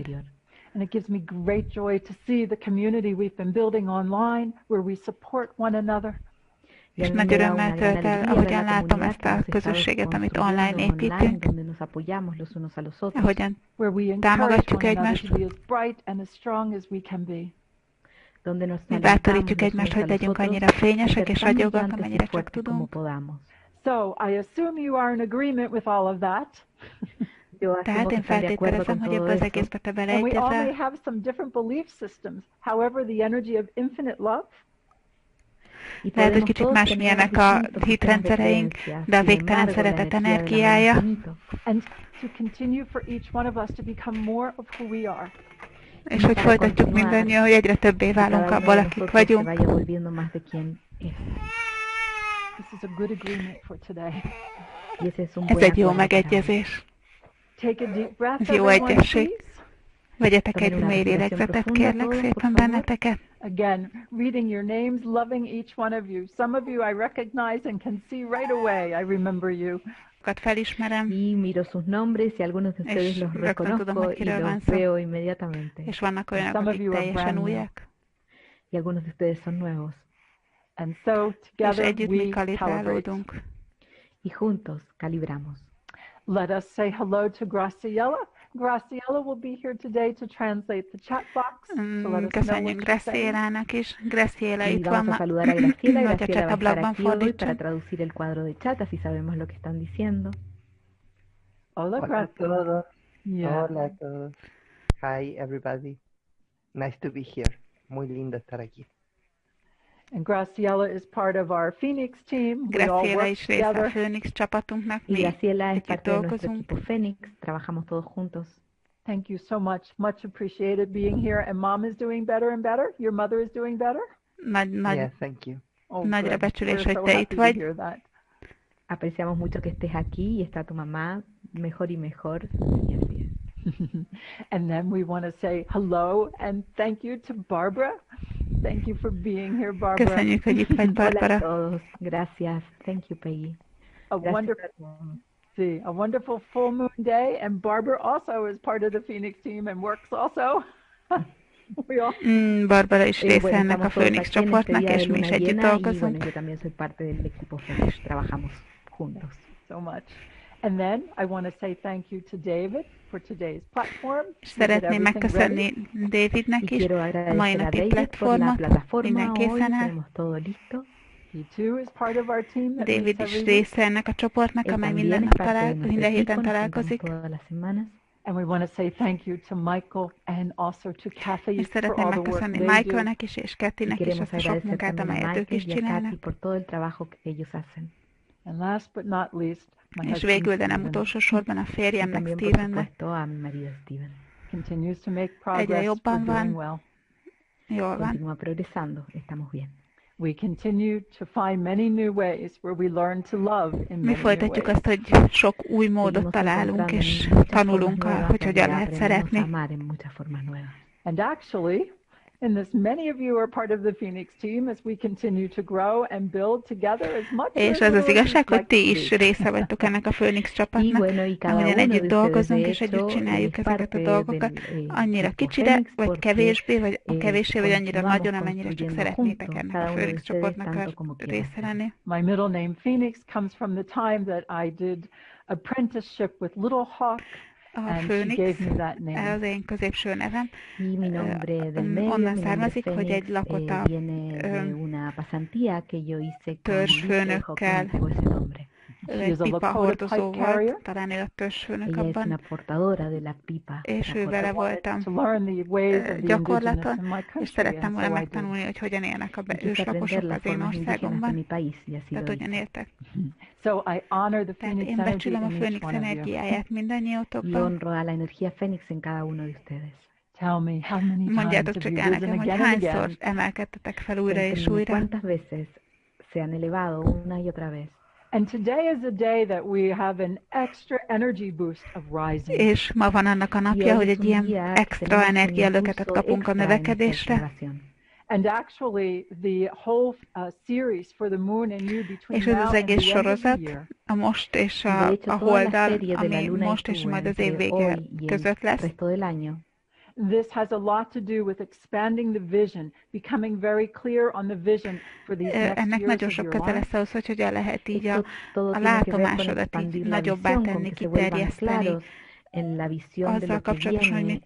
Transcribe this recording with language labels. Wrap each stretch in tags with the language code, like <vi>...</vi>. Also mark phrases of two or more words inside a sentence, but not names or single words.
<en>And it gives me great joy to see the community we've been building online, where we support one another.</en> <hu>És nagy örömmel tölt el, ahogyan látom ezt a közösséget, amit online építünk, ahogyan támogatjuk egymást, mi bátorítjuk egymást, hogy legyünk annyira fényesek és ragyogak, amennyire csak tudunk.</hu> <en>So I assume you are in agreement with all of that.</en> <hu>Tehát én feltételezem, hogy ebbe az egészbe te beleegyezel.</hu> <en>And we all may have some different belief systems. However, the energy of infinite love.</en> <hu>Lehet, hogy kicsit másmilyenek a hitrendszereink, de a végtelen szeretet energiája.</hu> <en>And to continue for each one of us to become more of who we are.</en> <hu>És hogy folytatjuk mindannyian, hogy egyre többé válunk abból, akik vagyunk.</hu> <en>This is a good agreement for today.</en> <hu>Ez egy jó megegyezés.</hu> <en>Take a deep breath,</en> <hu>Ez jó</hu> <en>everyone,</en> <hu>egyesség.</hu> <en>please.</en> <hu>Vegyetek egy mély lélegzetet, kérlek szépen benneteket.</hu> <en>Again, reading your names, loving each one of you. Some of you I recognize and can see right away. I remember you.</en> <hu>Felismerem.</hu> <es>Y miro sus nombres y algunos de ustedes los reconozco y los veo inmediatamente.</es> <hu>És vannak olyanok, akik teljesen újak.</hu> <es>Y algunos de ustedes son nuevos.</es> <en>And so</en> <hu>És</hu> <en>together</en> <hu>együtt mi</hu> <en>we calibrate.</en> <hu>kalibrálódunk.</hu> <es>Y juntos calibramos.</es> <en>Let us say hello to Graciela. Graciela will be here today to translate the chat box. So let us know</en> <hu>Köszönjük</hu> <en>what you're saying.</en> <hu>Gracielának is. Graciela</hu> <es>Y</es> <hu>itt</hu> <es>vamos</es> <hu>van,</hu> <es>a saludar a Graciela.</es> <hu>hogy a</hu> <es>Graciela va a estar</es> <hu>csatablogban</hu> <es>aquí hoy para</es> <hu>fordítson.</hu> <es>traducir el cuadro de chat, así sabemos lo que están diciendo. Hola, Hola a Graciela. todos.</es> <en>Yeah.</en> <es>Hola a todos.</es> <en>Hi, everybody. Nice to be here.</en> <es>Muy lindo estar aquí.</es> <en>And Graciela is part of our Phoenix team. We all Graciela work is</en> <hu>része a</hu> <en>together.</en> <hu>Phoenix csapatunknak,</hu> <es>Y</es> <hu>mi</hu> <es>Graciela es</es> <hu>együtt</hu> <es>parte de nuestro</es> <hu>dolgozunk.</hu> <es>equipo Fénix, trabajamos todos juntos.</es> <en>Thank you so much. Much appreciated being here. And Mom is doing better and better. Your mother is doing better? Yes, thank you. Oh,</en> <hu>Nagyra</hu> <en>good.</en> <hu>becsülés,</hu> <en>We're</en> <hu>hogy</hu> <en>so</en> <hu>te</hu> <en>happy</en> <hu>itt</hu> <en>to</en> <hu>vagy.</hu> <en>hear that.</en> <es>Apreciamos mucho que estés aquí y está tu mamá mejor y mejor. Y así es.</es> <en>And then we want to say hello and thank you to Barbara. Thank you for being here, Barbara.</en> <hu>Köszönjük, hogy itt vagy,</hu> <es>Hola a Barbara. todos. Gracias.</es> <en>Thank you, Peggy. A wonderful full moon day, and Barbara also is part of the Phoenix team and works also. We all</en> <hu>Barbara is része</hu> <es>Bueno,</es> <hu>ennek a</hu> <es>estamos todos</es> <hu>Phoenix</hu> <es>aquí en este</es> <hu>csoportnak,</hu> <es>día de</es> <hu>és mi is</hu> <es>luna</es> <hu>együtt</hu> <es>llena y bueno,</es> <hu>dolgozunk.</hu> <es>yo también soy parte del equipo Fénix, trabajamos juntos.</es> <en>so much. And then I want to say thank you to David for today's platform.</en> <hu>És</hu> <en>We did</en> <hu>szeretném</hu> <en>everything</en> <hu>megköszönni</hu> <en>ready.</en> <hu>Davidnek</hu> <es>Y</es> <hu>is</hu> <es>quiero</es> <hu>a mai</hu> <es>agradecer a</es> <hu>napi</hu> <es>David por la</es> <hu>platformot.</hu> <es>plataforma.</es> <hu>Minden</hu> <es>Hoy</es> <hu>készen áll.</hu> <es>tenemos todo listo.</es> <en>He too is part of our team that</en> <hu>David</hu> <en>meets</en> <hu>is</hu> <en>every week.</en> <hu>része ennek a csoportnak,</hu> <es>Él</es> <hu>amely</hu> <es>también</es> <hu>minden</hu> <es>es</es> <hu>nap</hu> <es>parte de nuestro</es> <hu>minden</hu> <es>equipo,</es> <hu>héten</hu> <es>nos juntamos</es> <hu>találkozik.</hu> <es>todas las semanas.</es> <en>And we want to say thank you to Michael and also to Kathy</en> <hu>És</hu> <en>for</en> <hu>szeretném</hu> <en>all the work</en> <hu>megköszönni</hu> <en>they do.</en> <hu>Michaelnek is, és</hu> <es>Y</es> <hu>Kathynek is</hu> <es>queremos</es> <hu>azt a sok</hu> <es>agradecer</es> <hu>munkát,</hu> <es>también a</es> <hu>amelyet ők</hu> <es>Michael</es> <hu>is</hu> <es>y a Kathy</es> <hu>csinálnak.</hu> <es>por todo el trabajo que ellos hacen.</es> <en>And last but not least, my</en> <hu>És</hu> <en>husband</en> <hu>végül, de nem</hu> <en>Stephen</en> <hu>utolsó sorban a</hu> <es>Y</es> <hu>férjemnek,</hu> <es>también, por</es> <hu>Stevennek.</hu> <es>supuesto, a mi marido Steven.</es> <en>continues to make</en> <hu>Egyre</hu> <en>progress.</en> <hu>jobban</hu> <en>We're doing</en> <hu>van.</hu> <en>well.</en> <hu>Jól van.</hu> <es>Continúa progresando, estamos bien.</es> <en>We continue to find many new ways where we learn to love in</en> <hu>Mi</hu> <en>many new</en> <hu>folytatjuk</hu> <en>ways.</en> <hu>azt, hogy sok új módot</hu> <es>Seguimos</es> <hu>találunk,</hu> <es>encontrando</es> <hu>és</hu> <es>muchas</es> <hu>tanulunk,</hu> <es>formas nuevas</es> <hu>hogy hogyan</hu> <es>donde</es> <hu>lehet</hu> <es>aprendemos a</es> <hu>szeretni.</hu> <es>amar en muchas formas nuevas.</es> <en>And actually, in this. Many of you are part of the Phoenix team as we continue to grow and build together as much or</en> <hu>És</hu> <en>as</en> <hu>az az</hu> <en>little as</en> <hu>igazság,</hu> <en>you'd</en> <hu>hogy</hu> <en>like</en> <hu>ti</hu> <en>to</en> <hu>is</hu> <en>be.</en> <hu>része vagytok ennek a Phoenix</hu> <es>Y</es> <hu>csapatnak,</hu> <es>bueno, y cada</es> <hu>ahogyan</hu> <es>uno</es> <hu>együtt</hu> <es>de ustedes,</es> <hu>dolgozunk,</hu> <es>de</es> <hu>és együtt</hu> <es>hecho,</es> <hu>csináljuk</hu> <es>es</es> <hu>ezeket a</hu> <es>parte</es> <hu>dolgokat,</hu> <es>del</es> <hu>annyira</hu> <es>grupo</es> <hu>kicsire,</hu> <es>Fénix,</es> <hu>vagy</hu> <es>porque</es> <hu>kevésbé, vagy kevéssé, vagy annyira</hu> <es>continuamos</es> <hu>nagyon, amennyire csak</hu> <es>construyendo</es> <hu>szeretnétek</hu> <es>juntos,</es> <hu>ennek a</hu> <es>cada uno de</es> <hu>Phoenix</hu> <es>ustedes</es> <hu>csoportnak</hu> <es>tanto</es> <hu>a</hu> <es>como quieran</es> <hu>része</hu> <es>hacerlo.</es> <hu>lenni.</hu> <en>My middle name Phoenix comes from the time that I did apprenticeship with Little Hawk,</en> <hu>A</hu> <en>and she</en> <hu>Phoenix,</hu> <en>gave me that name.</en> <hu>az én középső nevem,</hu> <es>Y mi nombre del medio,</es> <hu>onnan</hu> <es>mi nombre</es> <hu>származik, hogy egy</hu> <es>Fénix,</es> <hu>lakota</hu> <es>viene de una pasantía que yo hice con</es> <hu>törzsfőnökkel,</hu> <es>que me entregó ese nombre.</es> <hu>ő</hu> <en>She</en> <hu>egy</hu> <en>is a</en> <hu>pipa</hu> <en>Lakota</en> <hu>hordozó</hu> <en>pipe carrier.</en> <hu>volt, talán ő a törzsfőnök</hu> <es>Ella es</es> <hu>abban,</hu> <es>una portadora de la pipa.</es> <hu>és ő</hu> <es>Lakota.</es> <hu>vele</hu> <en>I wanted</en> <hu>voltam</hu> <en>to learn the ways of the indigenous</en> <hu>gyakorlaton,</hu> <en>in my</en> <hu>és</hu> <en>country,</en> <hu>szerettem</hu> <en>and</en> <hu>volna</hu> <en>so I did.</en> <hu>megtanulni, hogy hogyan élnek a</hu> <es>Y quise</es> <hu>őslakosok</hu> <es>aprender las</es> <hu>az én</hu> <es>formas indígenas de</es> <hu>országomban.</hu> <es>mi país, y así</es> <hu>Tehát</hu> <es>lo</es> <hu>hogyan</hu> <es>hice.</es> <hu>éltek.</hu> <en>So I honor the</en> <hu>Tehát</hu> <en>Phoenix</en> <hu>én</hu> <en>energy</en> <hu>becsülöm a</hu> <en>in each</en> <hu>Phoenix</hu> <en>one of you.</en> <hu>energiáját</hu> <es>Y</es> <hu>mindannyiótokban.</hu> <es>honro a la energía Fénix en cada uno de ustedes.</es> <en>Tell me, how many times</en> <hu>Mondjátok</hu> <en>have</en> <hu>csak</hu> <en>you</en> <hu>el</hu> <en>risen</en> <hu>nekem, hogy</hu> <en>again and</en> <hu>hányszor</hu> <en>again?</en> <hu>emelkedtetek fel újra és</hu> <es>Cuéntenme</es> <hu>újra.</hu> <es>cuántas veces se han elevado una y otra vez.</es> <en>And today is a day that we have an extra energy boost of rising.</en> <hu>És ma van annak a</hu> <es>Y</es> <hu>napja,</hu> <es>hoy</es> <hu>hogy</hu> <es>es</es> <hu>egy</hu> <es>un</es> <hu>ilyen</hu> <es>día que</es> <hu>extra</hu> <es>tenemos un</es> <hu>energialöketet</hu> <es>impulso</es> <hu>kapunk a</hu> <es>extra en esta</es> <hu>növekedésre.</hu> <es>activación.</es> <en>And actually, the whole series for the moon and you between</en> <hu>És ez</hu> <en>now</en> <hu>az</hu> <en>and</en> <hu>egész</hu> <en>the end of the</en> <hu>sorozat,</hu> <en>year</en> <hu>a most és</hu> <es>De</es> <hu>a</hu> <es>hecho, toda la</es> <hu>holddal,</hu> <es>serie de la</es> <hu>ami</hu> <es>luna y</es> <hu>most és</hu> <es>tú</es> <hu>majd az év</hu> <es>entre</es> <hu>vége</hu> <es>hoy y el</es> <hu>között lesz,</hu> <es>resto del año.</es> <en>This has a lot to do with expanding the vision, becoming very clear on the vision for these next</en> <hu>ennek</hu> <en>years</en> <hu>nagyon</hu> <en>of</en> <hu>sok</hu> <en>your</en> <hu>köze</hu> <en>life.</en> <hu>lesz ahhoz, hogy hogyan lehet így</hu> <es>Esto todo</es> <hu>a</hu> <es>tiene que ver con</es> <hu>látomásodat így</hu> <es>expandir la</es> <hu>nagyobbá</hu> <es>visión, con</es> <hu>tenni,</hu> <es>que se vuelvan</es> <hu>kiterjeszteni,</hu> <es>claros en la visión de</es> <hu>azzal</hu> <es>lo que</es> <hu>kapcsolatosan, hogy</hu> <es>viene</es>